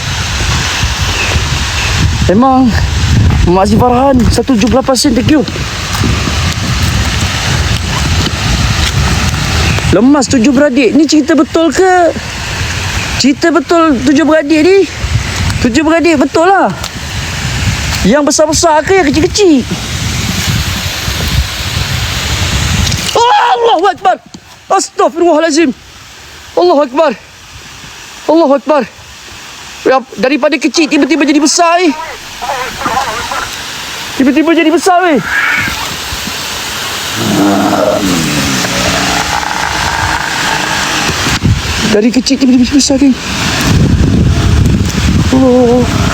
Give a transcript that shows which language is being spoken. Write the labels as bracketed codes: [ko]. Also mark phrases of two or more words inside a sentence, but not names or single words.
[ms] Memang Mak Aziz Farhan 178 sen, [en] thank you. [ms] Lemas 7 beradik. Ni cerita betul ke? Cerita betul 7 beradik ni? 7 beradik betul lah. Yang besar-besar ke yang kecil-kecil? [ar] الله أكبر. أستغفر الله العظيم. الله أكبر. الله أكبر. [ms] Daripada kecil tiba-tiba jadi besar ni. Tiba-tiba jadi besar ni. Dari kecil tiba-tiba jadi besar ni. Oh.